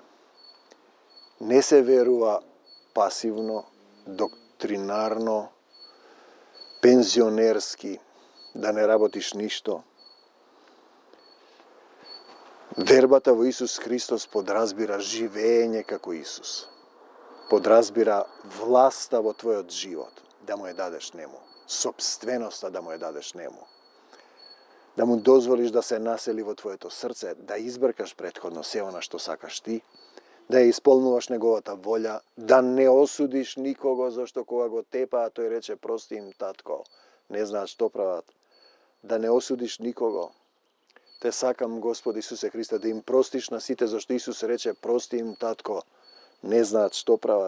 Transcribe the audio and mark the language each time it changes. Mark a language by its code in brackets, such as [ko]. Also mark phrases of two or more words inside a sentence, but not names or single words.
[mk] Не се верува пасивно, доктринарно, пензионерски, да не работиш ништо. Вербата во Исус Христос подразбира живење како Исус. Подразбира власта во твојот живот. да му је дадеш њему. Сопственост да му је дадеш њему. Да му дозволиш да се насели во твоето срце, да избркаш претходно се она што сакаш ти, да ја исполнуваш неговата волја, да не осудиш никого, зашто кога го тепаа, тој рече прости им, татко, не знаат што прават. Да не осудиш никого. Те сакам, Господи Исусе Христе, да им простиш на сите, зашто Исус рече прости им, татко, не знаат што прават.